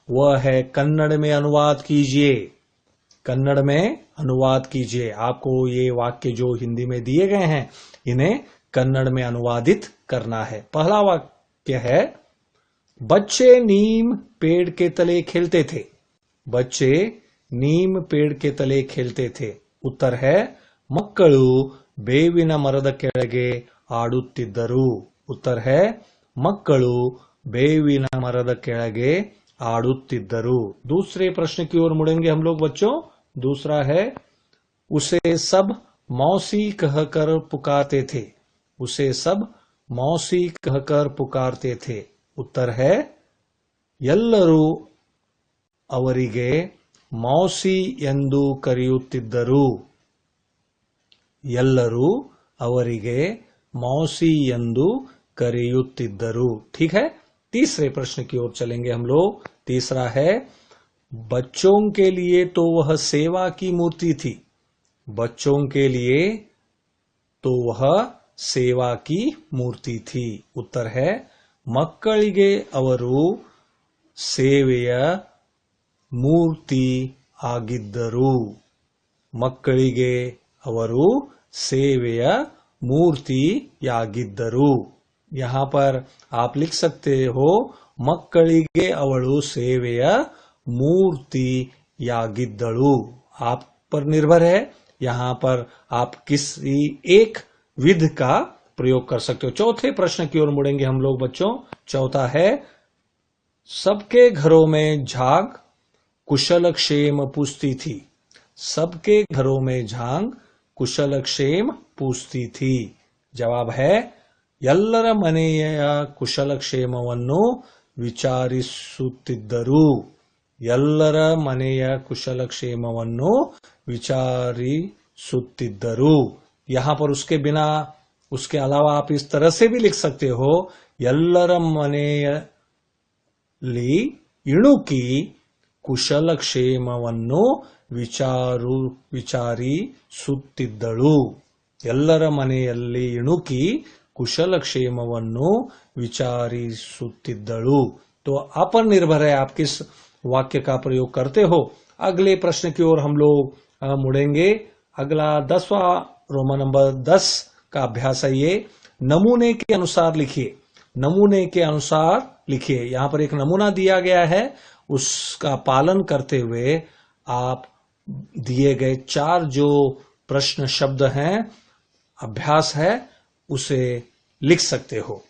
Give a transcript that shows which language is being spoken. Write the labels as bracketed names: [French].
[Hindi] वह है, कन्नड़ में अनुवाद कीजिए। कन्नड़ में अनुवाद कीजिए। आपको ये वाक्य जो हिंदी में दिए गए हैं, इन्हें कन्नड़ में अनुवादित करना है। पहला वाक्य है, बच्चे नीम पेड़ के तले खेलते थे। बच्चे नीम पेड़ के तले खेलते थे। उत्तर है, [Kannada] ಮಕ್ಕಳು ಬೇವಿನ ಮರದ ಕೆಳಗೆ ಆಡುತ್ತಿದ್ದರು। [Hindi] उत्तर है, [Kannada] ಮಕ್ಕಳು ಬೇವಿನ ಮರದ ಕೆಳಗೆ ಆಡುತ್ತಿದ್ದರು। [Hindi] दूसरे प्रश्न की ओर मुड़ेंगे हम लोग बच्चों। दूसरा है, उसे सब मौसी कहकर पुकारते थे। उसे सब मौसी कहकर पुकारते थे। उत्तर है, [Kannada] ಎಲ್ಲರೂ ಅವರಿಗೆ ಮೌಸಿ ಎಂದು ಕರೆಯುತ್ತಿದ್ದರು। ಎಲ್ಲರೂ ಅವರಿಗೆ मौसी ಎಂದು ಕರೆಯುತ್ತಿದ್ದರು। [Hindi] ठीक है। तीसरे प्रश्न की ओर चलेंगे हम लोग। तीसरा है, बच्चों के लिए तो वह सेवा की मूर्ति थी। बच्चों के लिए तो वह सेवा की मूर्ति थी। उत्तर है, [Kannada] ಮಕ್ಕಳಿಗೆ ಅವರು ಸೇವೆಯ ಮೂರ್ತಿ ಆಗಿದ್ದರು। ಮಕ್ಕಳಿಗೆ ಅವರು ಸೇವೆಯ ಮೂರ್ತಿಯಾಗಿದ್ದರು। [Hindi] यहां पर आप लिख सकते हो, [Kannada] ಮಕ್ಕಳಿಗೆ ಅವಳು ಸೇವೆಯ ಮೂರ್ತಿಯಾಗಿದ್ದಳು। [Hindi] आप पर निर्भर है। यहां पर आप किसी एक विध का प्रयोग कर सकते हो। चौथे प्रश्न की ओर मुड़ेंगे हम लोग बच्चों। चौथा है, सबके घरों में झांक कुशल क्षेम पूछती थी। सबके घरों में झांक कुशल क्षेम पूछती थी। जवाब है, [Kannada] ಎಲ್ಲರ ಮನೆಯ ಕುಶಲಕ್ಷೇಮವನ್ನು ವಿಚಾರಿಸುತ್ತಿದ್ದರು। ಎಲ್ಲರ ಮನೆಯ ಕುಶಲಕ್ಷೇಮವನ್ನು ವಿಚಾರಿಸುತ್ತಿದ್ದರು। [Hindi] यहाँ पर उसके बिना, उसके अलावा आप इस तरह से भी लिख सकते हो, [Kannada] ಎಲ್ಲರ ಮನೆಯಲ್ಲಿ ಇಣುಕಿ ಕುಶಲಕ್ಷೇಮವನ್ನು ವಿಚಾರಿಸುತ್ತಿದ್ದಳು। ಎಲ್ಲರ ಮನೆಯಲ್ಲಿ ಇಣುಕಿ कुशलक्षेमವನ್ನು विचारिसुत्तिद्दळु। [Hindi] तो आप पर निर्भर है आप किस वाक्य का प्रयोग करते हो। अगले प्रश्न की ओर हम लोग मुड़ेंगे। अगला 10वां रोमन नंबर 10 का अभ्यास है ये, नमूने के अनुसार लिखिए। नमूने के अनुसार लिखिए। यहां पर एक नमूना दिया गया है, उसका पालन करते हुए आप दिए गए 4 जो प्रश्न शब्द हैं, अभ्यास है, उसे लिख सकते हो।